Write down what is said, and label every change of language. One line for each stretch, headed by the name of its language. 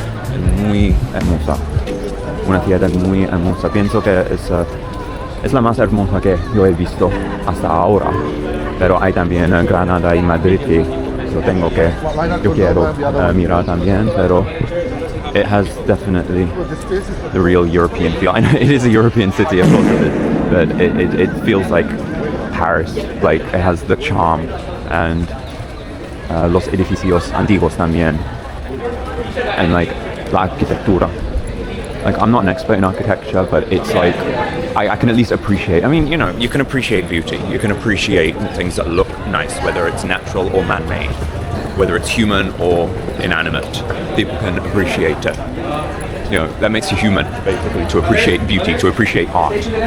Spanish: Es muy hermosa, una ciudad muy hermosa. Pienso que es la más hermosa que yo he visto hasta ahora. Pero hay también Granada y Madrid y lo tengo que, yo quiero mirar también, pero
English: it has definitely the real European feel. I know it is a European city, of course it is, but it feels like Paris. Like it has the charm and
Spanish: los edificios antiguos también,
English: and like
Spanish: la arquitectura.
English: Like I'm not an expert in architecture, but it's like I can at least appreciate. I mean, you know, you can appreciate beauty. You can appreciate things that look nice, whether it's natural or man-made, whether it's human or inanimate. People can appreciate it. You know, that makes you human, basically, to appreciate beauty, to appreciate art.